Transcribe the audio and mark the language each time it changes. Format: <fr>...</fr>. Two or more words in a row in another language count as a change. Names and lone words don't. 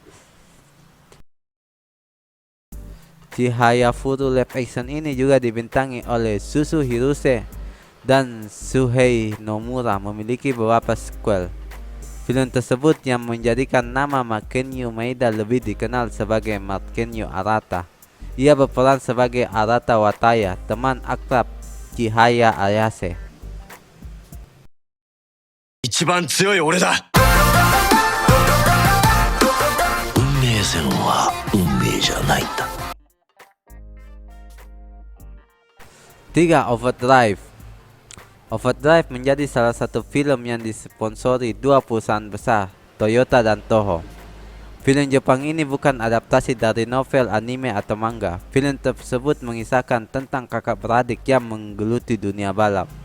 <id>Chihaya Furu</id> <en>live action</en> <id>ini juga dibintangi oleh Suzu Hirose dan Shuhei Nomura, memiliki beberapa sequel. Film tersebut yang menjadikan nama Matt Kenyo Maeda lebih dikenal sebagai Matt Kenyo Arata. Ia berperan sebagai Arata Wataya, teman akrab Chihaya Ayase.</id> <ja>一番強い俺だ。運命線は運命じゃないんだ。</ja> <id>3. Overdrive. Overdrive menjadi salah satu film yang disponsori dua perusahaan besar, Toyota dan Toho. Film Jepang ini bukan adaptasi dari novel, anime, atau manga. Film tersebut mengisahkan tentang kakak beradik yang menggeluti dunia balap.</id>